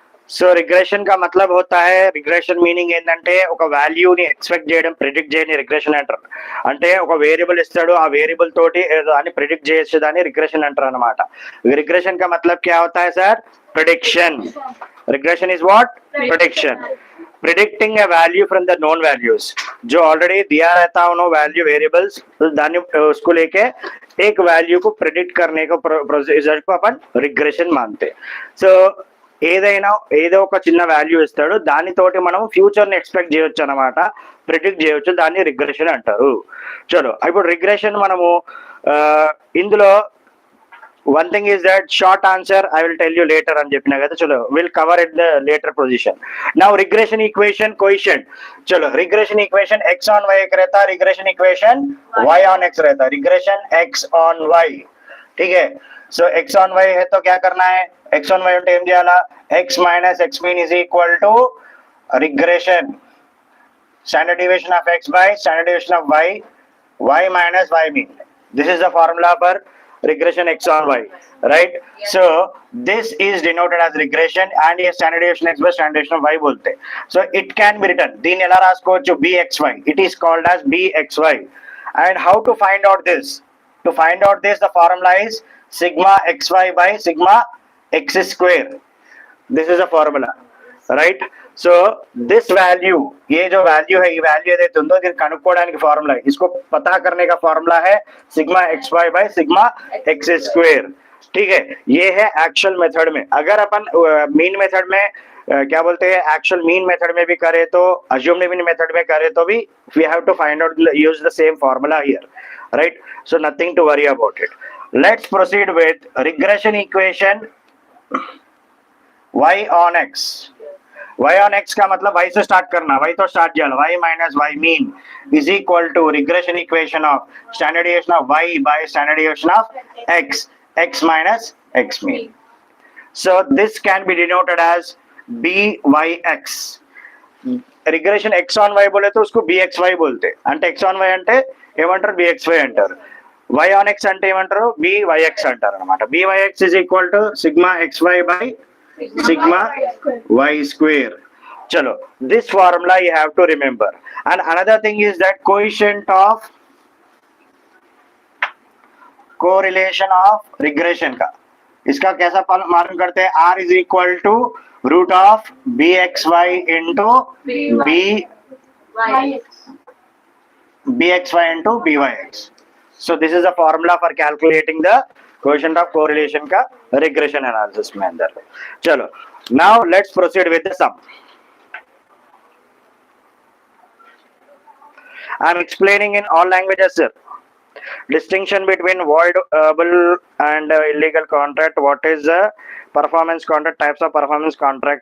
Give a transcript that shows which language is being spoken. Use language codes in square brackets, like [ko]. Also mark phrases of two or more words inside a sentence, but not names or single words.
[hi] सो रिग्रेशन का मतलब होता है, [te] రిగ్రెషన్ మీనింగ్ ఏంటంటే ఒక వాల్యూని ఎక్స్పెక్ట్ చేయడం, ప్రిడిక్ట్ చేయని రిగ్రెషన్ అంటారు. అంటే ఒక వేరియబుల్ ఇస్తాడు, ఆ వేరియబుల్ తోటి ఏదో అని ప్రిడిక్ట్ చేసేదాన్ని రిగ్రెషన్ అంటారు అనమాట. [hi] रिग्रेशन का मतलब क्या होता है सर? प्रेडिक्शन. [en] Regression is what? Prediction. predicting a value from the known values, [hi] जो ऑलरेडी दिया रहता है वैल्यू वेरिएबल्स, दानी उसको लेके एक वैल्यू को प्रिडिक्ट करने को प्रोसीजर को अपन रिग्रेशन मानते. [te] సో ఏదైనా ఏదో ఒక చిన్న వాల్యూ ఇస్తాడు, దానితోటి మనం ఫ్యూచర్ ని ఎక్స్పెక్ట్ చేయొచ్చు అనమాట, ప్రిడిక్ట్ చేయొచ్చు, దాన్ని రిగ్రెషన్ అంటారు. చలో ఇప్పుడు రిగ్రెషన్ మనము ఇందులో [en] one thing is that short answer I will tell you later [te] అని చెప్పినా కదా. [en] చలో we'll cover it the later position. Now regression equation coefficient. [hi] चलो [en] regression equation x on y [hi] एक रहता, [en] regression equation y on x रहता, regression x on y. [hi] ठीक है. [en] So x on y [hi] है तो क्या करना है? [en] x on y [te] అంటే ఏం చేయాలా? [en] x minus x mean is equal to regression standard deviation of x by standard deviation of y, y minus y mean. This is the formula for regression x on y, right? So this is denoted as regression and a standard deviation x by standard deviation of y bolte. So it can be written [te] దీన్ని ఎలా రాసుకోవచ్చు? [en] bxy. It is called as bxy. And how to find out this? To find out this, the formula is sigma xy by sigma x square. This is a formula, right? So this value, [hi] ये जो वैल्यू है, ये वैल्यू [te] ఏదైతే ఉందో దీన్ని కనుక్కోవడానికి ఫార్ములా, [hi] इसको पता करने का फॉर्मूला है [en] sigma x y by sigma x square. [hi] ठीक है, ये है [en] actual method [hi] में. अगर अपन [en] mean method [hi] में क्या बोलते हैं, [en] actual mean method [hi] में भी करे तो, [en] assumed mean method [hi] में करे तो भी [en] we have to find out, use the same formula here, right? So nothing to worry about it. Let's proceed with regression equation y on x. y on x [hi] का मतलब y से स्टार्ट करना, y तो स्टार्ट किया, [en] y minus y mean is equal to regression equation of standard deviation of y by standard deviation of x, x minus x mean. So this can be denoted as byx. regression x on y [hi] बोले तो उसको bxy बोलते, [te] అంటే [en] x on y [te] అంటే ఏమంటారు? bxy అంటారు. [en] y on x [te] అంటే ఏమంటారు? byx అంటారు అన్నమాట. [en] byx is equal to sigma xy by sigma y square. Chalo, this formula you have to remember. And another thing is that coefficient of correlation of regression [hi] का, इसका कैसा मालूम करते हैं? [en] r is equal to root of bxy into bxy into byx. So this is a formula for calculating the coefficient of correlation का regression analysis [hi] में अंदर. चलो, [en] now let's proceed with the sum. I am explaining in all languages, sir. Distinction between voidable and illegal contract. What is the performance contract? Types of performance contract.